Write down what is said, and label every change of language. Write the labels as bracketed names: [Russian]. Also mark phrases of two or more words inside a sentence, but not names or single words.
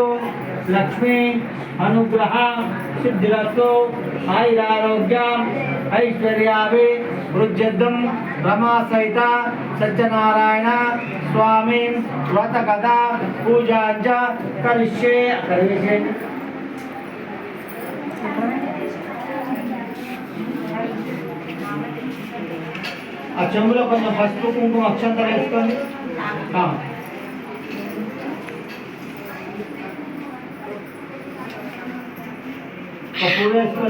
[Sanskrit] लक्ष्मी अनुग्रह सिद्धिरस्तु. आयुरारोग्य ऐश्वर्याभि वृद्ध्यर्थम रमा सहित सत्यनारायण स्वामी व्रत कथा पूजांच करिष्ये. [Telugu] ఆ చెంబులో కొంచెం పసుపు కుంకుమ అక్షంతలు వేసుకోండి. పూలు వేసుకోండి.